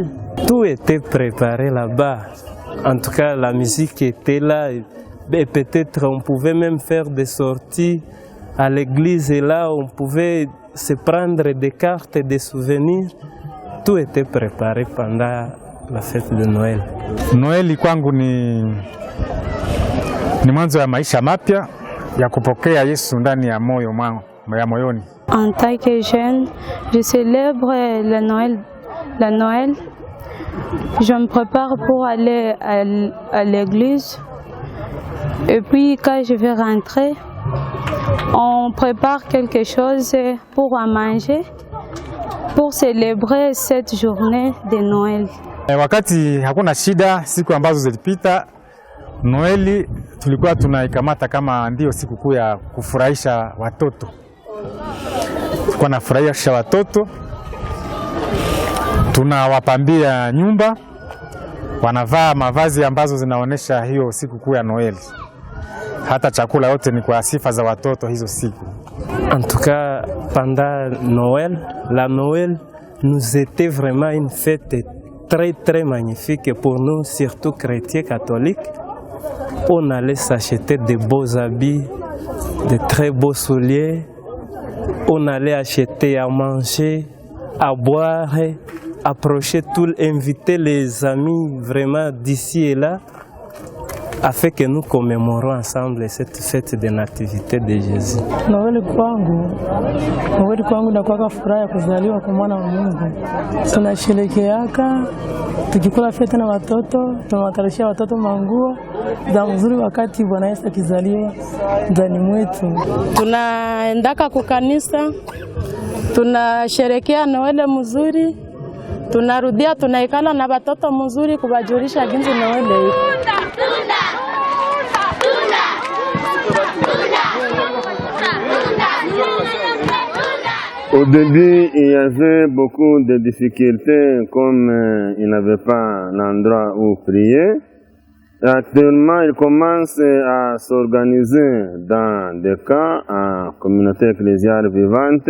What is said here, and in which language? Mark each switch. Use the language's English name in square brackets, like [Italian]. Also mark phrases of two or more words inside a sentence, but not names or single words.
[French] Tout était préparé là-bas. En tout cas, la musique était là. Et peut-être on pouvait même faire des sorties à l'église. Et là, on pouvait se prendre des cartes et des souvenirs. Tout était préparé pendant la fête de Noël. [Swahili] Noël kwangu ni mwanzo ya maisha mapya ya kupokea Yesu ndani ya moyo mwangu, ya moyoni. [French] En tant que jeune, je célèbre la Noël je me prépare pour aller à l'église. Et puis quand je vais rentrer, on prépare quelque chose pour manger, pour célébrer cette journée de Noël. [Swahili] Wakati hakuna shida, siku ambazo zilipita, Noeli tulikuwa tunaikamata kama ndio siku kuu ya kufurahisha watoto. Tulikuwa nafurahisha watoto, tunawapambia nyumba, wanavaa mavazi ambazo zinaonesha hiyo siku kuu ya Noeli. Hata chakula yote ni kwa sifa za watoto hizo siku. [French] En tout cas, pendant Noël, la Noël nous était vraiment une fête très magnifique pour nous, surtout chrétiens catholiques. On allait s'acheter de beaux habits, de très beaux souliers. On allait acheter à manger, à boire, approcher tout, inviter les amis vraiment d'ici et là, afin que nous commémorons ensemble cette fête de nativité de Jésus. [Swahili] Noeli kwangu inakuwa furaha ya kuzaliwa kwa mwana wa Mungu. Tunasherekeaka tukikula fete na watoto, tunawakarishia watoto manguo za mzuri wakati Bwana Yesu akizaliwa ndani mwetu. Tunaendaka kukanisa, tunasherekea Noeli mzuri, tunarudia tunaikala na watoto mzuri kubajulisha jinsi Noeli. [French] Au début, il y avait beaucoup de difficultés, comme il n'avait pas d'endroit où prier. Et actuellement, il commence à s'organiser dans des camps en communauté ecclésiale vivante.